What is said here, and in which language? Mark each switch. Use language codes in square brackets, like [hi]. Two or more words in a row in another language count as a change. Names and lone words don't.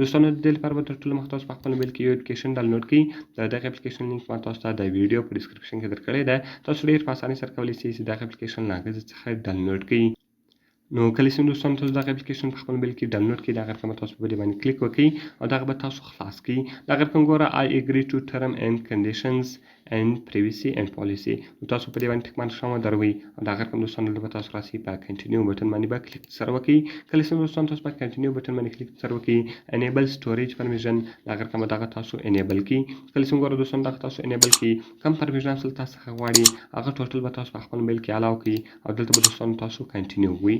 [ps] دوستانو د دې لپاره به تر ټولو مخکې تاسو په خپل موبایل کې یو اپلیکیشن ډاونلوډ کړئ. د دغه اپلیکیشن لینک ما تاسو ته د ویډیو په ډسکرپشن کې درکړی ده. تاسو ډېر په اسانۍ سره کولی شئ چې دغه اپلیکیشن له هغه څخه ډاونلوډ کړئ. نو کله چې دوستانو تاسو دغه اپلیکیشن په خپل موبایل کې ډاونلوډ کړئ د هغه رقم تاسو په دې باندې کلیک وکړئ او دغه به تاسو خلاص کړئ. دغه رقم ګوره [en] I agree to term and conditions and privacy and policy. [ps] نو تاسو په دې باندې ټک مارک ودروئ او دغه رقم دوستانو دلته به تاسو راسئ په [en] continue button [ps] باندې به کلیک سره وکړئ. کله چې دوستانو تاسو په [en] continue button [ps] باندې کلیک سره وکړئ [en] enable storage permission [ps] دغه رقم به دغه تاسو انیبل کړئ. کله چې ګوره دوستانو دغه تاسو انیبل کړئ کوم پرمیشن تاسو څخه غواړي هغه ټوټل به تاسو په خپل موبایل کې الاو کړئ او دلته به دوستانو تاسو کنټینیو ووایئ.